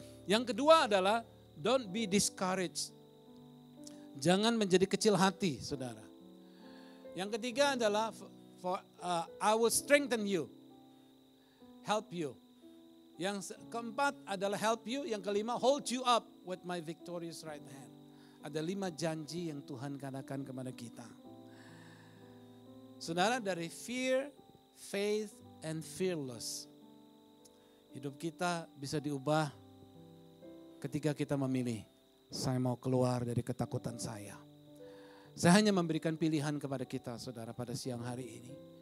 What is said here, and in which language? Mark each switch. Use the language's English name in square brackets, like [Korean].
[Indonesian] Yang kedua adalah [English] don't be discouraged. [Indonesian] Jangan menjadi kecil hati, saudara. Yang ketiga adalah [English] I will strengthen you, help you. [Indonesian] Yang keempat adalah [English] help you. [Indonesian] Yang kelima, [English] hold you up with my victorious right hand. [Indonesian] Ada 5 janji yang Tuhan katakan kepada kita. Saudara, dari [English] fear, faith, and fearless. [Indonesian] Hidup kita bisa diubah ketika kita memilih. Saya mau keluar dari ketakutan saya. Saya hanya memberikan pilihan kepada kita, saudara, pada siang hari ini.